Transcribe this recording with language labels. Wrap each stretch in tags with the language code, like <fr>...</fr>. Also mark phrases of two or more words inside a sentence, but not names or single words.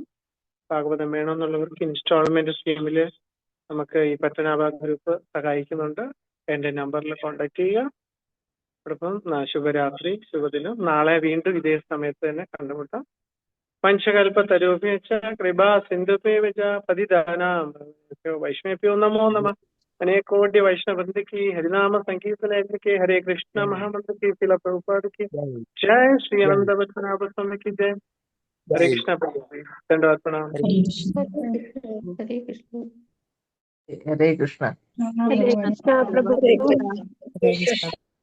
<ml>ഭാഗവതം വേണമെന്നുള്ളവർക്ക് ഇൻസ്റ്റാൾമെന്റ് സ്കീമിൽ നമുക്ക് ഈ പത്തനാഭ ഗ്രൂപ്പ് സഹായിക്കുന്നുണ്ട്. എൻ്റെ നമ്പറിൽ കോൺടാക്ട് ചെയ്യുക. അതോടൊപ്പം ശുഭരാത്രി, ശുഭദിനം. നാളെ വീണ്ടും ഇതേ സമയത്ത് തന്നെ കണ്ടുമുട്ടാം.</ml> <sa>പഞ്ചകൽപ്പ തരൂപേച്ച കൃപാ സിന്ധുപേവച പതിദാനാം വൈഷ്ണവേഭ്യോ നമോ നമഃ.</sa> <hi>अनेकोटि वैष्णव वृंद की हरिनाम संकीर्तन के हरे कृष्ण महामंत्र की शिला प्रभुपाद की जय. श्री आनंद वचनाभ स्वामी की जय. हरे कृष्ण. दंडवत प्रणाम.</hi> <sa>ഹരേ കൃഷ്ണ. ഹരേ കൃഷ്ണ. നമോ ഭഗവതി. പ്രഭു ഹരേ കൃഷ്ണ.</sa>